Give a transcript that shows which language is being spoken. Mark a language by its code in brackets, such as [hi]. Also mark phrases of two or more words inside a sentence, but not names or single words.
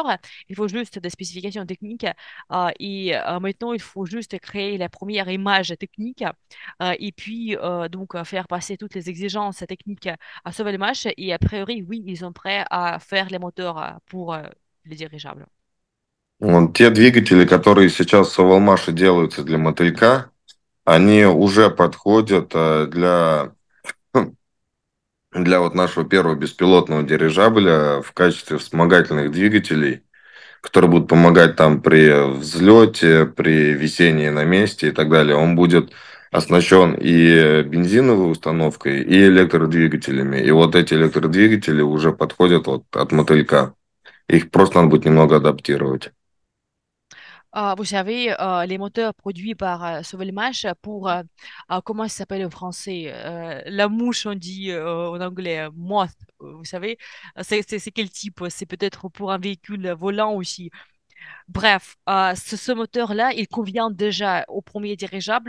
[fr] Il faut juste des spécifications techniques et maintenant, il faut juste créer la première image technique et puis donc faire passer toutes les exigences techniques à Sovelmash et a priori oui ils sont prêts à faire les moteurs pour les dirigeables. [ru] Вот те двигатели, которые сейчас в Соволмаше делаются для мотылька, они уже подходят для вот нашего первого беспилотного дирижабля в качестве вспомогательных двигателей, которые будут помогать там при взлете, при висении на месте и так далее. Он будет оснащен и бензиновой установкой, и электродвигателями. И вот эти электродвигатели уже подходят вот от мотылька. Их просто надо будет немного адаптировать. [fr] Vous savez, les moteurs produits par Sovelmash pour, comment ça s'appelle en français? La mouche, on dit en anglais, moth, vous savez, c'est quel type? C'est peut-être pour un véhicule volant aussi. Bref, ce moteur-là, il convient déjà au premier dirigeable.